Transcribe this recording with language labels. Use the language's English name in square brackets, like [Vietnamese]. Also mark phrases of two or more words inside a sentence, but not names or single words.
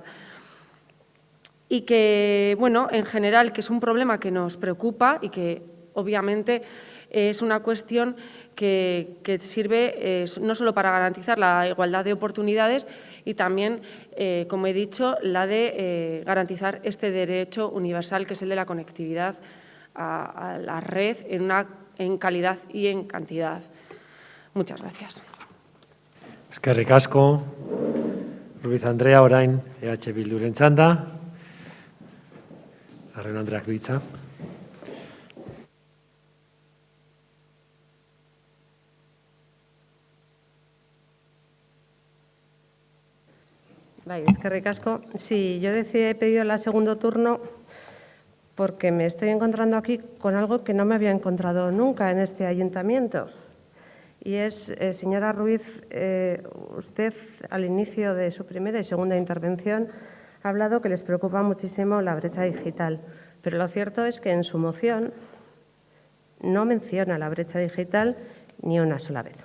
[Spanish] Y que, bueno, en general, que es un problema que nos preocupa y que obviamente es una cuestión que sirve no solo para garantizar la igualdad de oportunidades y también, como he dicho, la de garantizar este derecho universal que es el de la conectividad a la red en calidad y en cantidad. Muchas gracias. [Basque] Eskerrik asko. Ruiz Andrea, orain EH Bilduren txanda. Larrion Andreak du hitza. Bai, eskerrik asko. [Spanish] Sí, yo he pedido el segundo turno porque me estoy encontrando aquí con algo que no me había encontrado nunca en este ayuntamiento. Y es, señora Ruiz, usted al inicio de su primera y segunda intervención ha hablado que les preocupa muchísimo la brecha digital, pero lo cierto es que en su moción no menciona la brecha digital ni una sola vez.